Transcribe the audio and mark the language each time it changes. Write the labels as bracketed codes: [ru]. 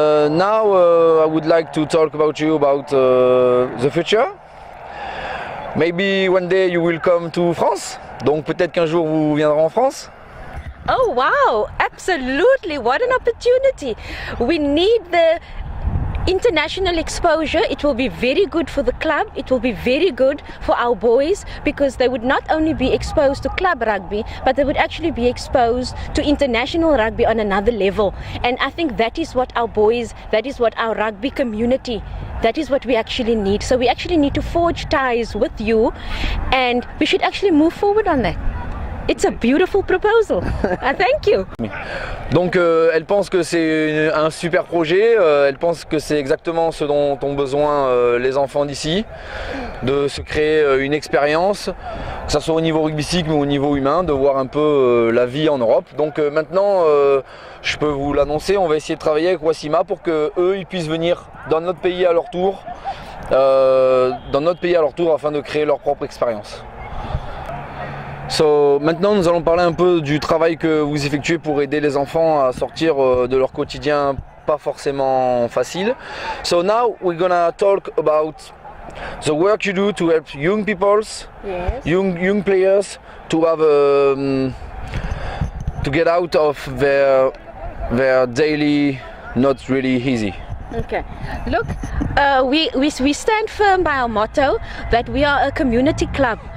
[en] Now I would like to talk about you about the future. Maybe one day you will come to France. [fr] Donc peut-être qu'un jour vous viendrez en France. [en] Oh wow, absolutely, what an opportunity. We need the international exposure. It will be very good for the club, it will be very good for our boys, because they would not only be exposed to club rugby, but they would actually be exposed to international rugby on another level. And I think that is what our boys, that is what our rugby community, that is what we actually need. So we actually need to forge ties with you, and we should actually move forward on that. It's a beautiful proposal. Thank you. [fr] Donc elle pense que c'est un super projet, elle pense que c'est exactement ce dont ont besoin les enfants d'ici, de se créer une expérience, que ce soit au niveau rugbystique mais au niveau humain, de voir un peu la vie en Europe. Donc maintenant, je peux vous l'annoncer, on va essayer de travailler avec Wassima pour que eux ils puissent venir dans notre pays à leur tour, afin de créer leur propre expérience. So, maintenant nous allons parler un peu du travail que vous effectuez pour aider les enfants à sortir de leur quotidien pas forcément facile. [en] So now we're gonna talk about the work you do to help young people, Yes. young players to have to get out of their daily not really easy. Okay, look, we stand firm by our motto that we are a community club.